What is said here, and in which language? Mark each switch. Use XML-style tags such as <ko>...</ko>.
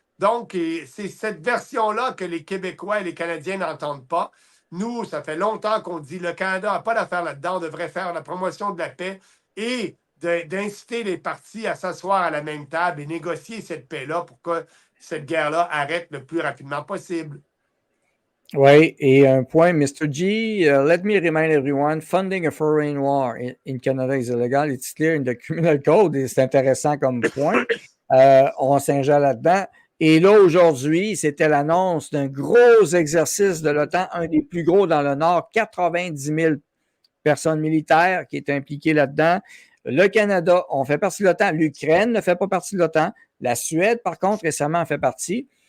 <fr>Donc, c'est cette version-là que les Québécois et les Canadiens n'entendent pas. Nous, ça fait longtemps qu'on dit le Canada n'a pas d'affaire là-dedans, on devrait faire la promotion de la paix et d'inciter les partis à s'asseoir à la même table et négocier cette paix-là pour que cette guerre-là arrête le plus rapidement possible. Oui, et un point, Mr.</fr> <en>G, let me remind everyone, funding a foreign war in Canada is illegal. It's clear in the criminal code.</en> <fr>Et c'est intéressant comme point. On s'ingère là-dedans. Et là, aujourd'hui, c'était l'annonce d'un gros exercice de l'OTAN, un des plus gros dans le Nord, 90 000 personnes militaires qui étaient impliquées là-dedans. Le Canada, on fait partie de l'OTAN. L'Ukraine ne fait pas partie de l'OTAN. La Suède, par contre, récemment, en fait partie.</fr>